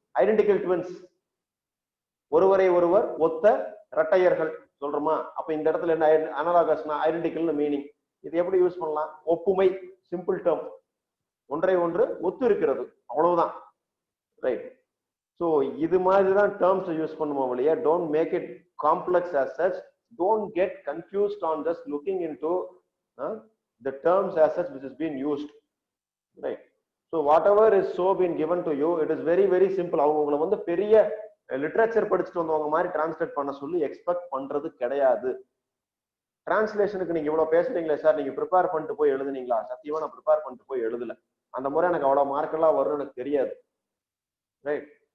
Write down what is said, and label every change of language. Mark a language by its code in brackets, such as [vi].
[ta] Identical twins, ஒருவரை ஒருவர் ஒத்த இரட்டையர்கள் சொல்றோமா? அப்ப இந்த இடத்துல என்ன அனலாகஸ்னா ஐடென்டிக்கல்னு மீனிங். இது எப்படி யூஸ் பண்ணலாம்? ஒப்புமை, சிம்பிள் டேர்ம், ஒன்றை ஒன்று ஒத்து இருக்கிறது, அவ்வளவுதான். ரைட். ஸோ இது மாதிரி தான் டேர்ம்ஸ் யூஸ் பண்ணுவோம் இல்லையா? [en] Don't make it complex as such. Don't get confused on just looking into the terms as such which is being used. Right. So whatever is so been given to you, it is very very simple. [ta] அவங்களை பெரிய literature படிச்சுட்டு வந்தவங்க மாதிரி translate பண்ண சொல்லி expect பண்றது கிடையாது. டிரான்ஸ்லேஷனுக்கு நீங்க இவ்வளவு பேசுறீங்களே சார், நீங்க ப்ரிப்பேர் பண்ணிட்டு போய் எழுதுனீங்களா? சத்தியமா நான் ப்ரிப்பேர் பண்ணிட்டு போய் எழுதல. அந்த முறை எனக்கு அவ்வளவு மார்க் எல்லாம் வரும்னு எனக்கு தெரியாது. ரைட்.